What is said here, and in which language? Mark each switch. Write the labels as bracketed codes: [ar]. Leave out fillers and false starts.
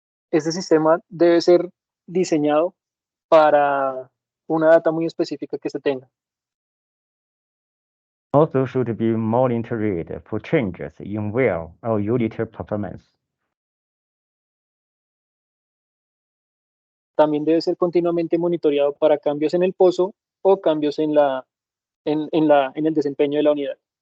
[es] Este sistema debe ser diseñado para una data muy específica que se tenga. [en] Also should be monitored for changes in well or unit performance. [es] También debe ser continuamente monitoreado para cambios en el pozo o cambios en el desempeño de la unidad.